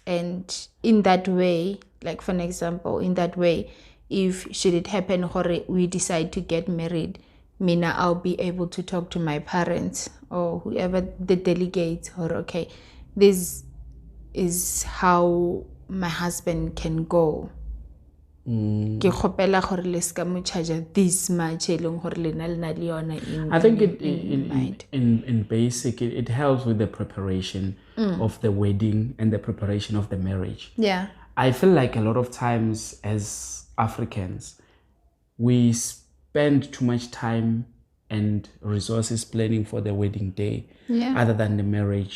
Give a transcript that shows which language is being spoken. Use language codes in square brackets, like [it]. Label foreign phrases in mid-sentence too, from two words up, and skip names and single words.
[en] And in that way, like for an example, in that way, if should it happen, Hori, we decide to get married, Mina, I'll be able to talk to my parents or whoever the delegates, or okay, this is how my husband can go. [nso] ke kgopela gore le ska mo [en] charge this much [nso] e leng gore lena le na le yona [en] I think in basic it helps with the preparation of the wedding and the preparation of the marriage. Yeah. I feel like a lot of times as Africans, we spend too much time and resources planning for the wedding day other than the marriage.